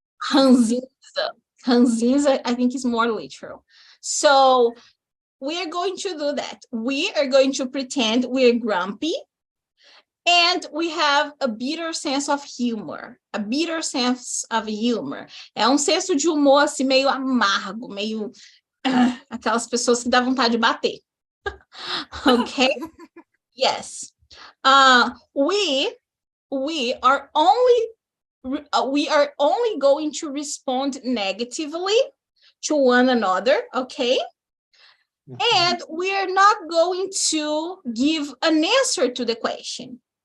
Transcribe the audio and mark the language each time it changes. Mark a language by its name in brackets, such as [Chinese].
[English] Ranzinza, I think is more literal. So we are going to do that. We are going to pretend we're grumpy and we have a bitter sense of humor. A bitter sense of humor. [Portuguese] É senso de humor assim, meio amargo, meio aquelas pessoas que dá vontade de bater. [English] Okay? Yes. We are only going to respond negatively to one another, okay? And we are not going to give an answer to the question.